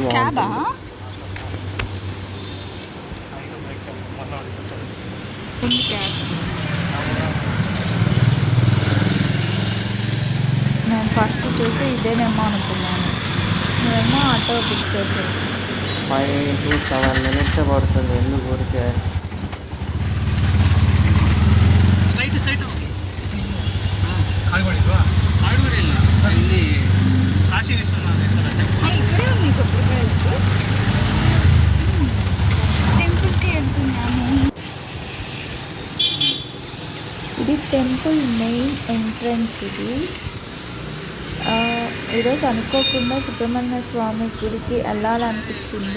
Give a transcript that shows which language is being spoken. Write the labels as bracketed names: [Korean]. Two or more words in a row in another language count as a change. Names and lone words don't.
[Telugu] క్యాబా? ఉంది క్యాబ్. నేను ఫస్ట్ చూసి ఇదేనేమో అనుకున్నాను, నేనేమో ఆటో బుక్ చేసాను. [English] 5 to 7 minutes [Telugu] పడుతుంది. ఎందుకు ఊరికే [Kannada] ಸ್ಟ್ರೈಟ್ ಕಾಡುಗೋಡಿ ಇಲ್ಲ ಇಲ್ಲಿ ಕಾಶಿ ವಿಶ್ವನಾಥೇಶ್ವರ ಟೆಂಪಲ್ [Telugu] ఇక్కడే ఉన్నాయి కొబ్బరికాయలు. టెంపుల్కి వెళ్తున్నాము. ఇది [English] temple main entrance. [Telugu] ఇది ఈరోజు అనుకోకుండా సుబ్రహ్మణ్య స్వామి గుడికి వెళ్ళాలనిపించింది.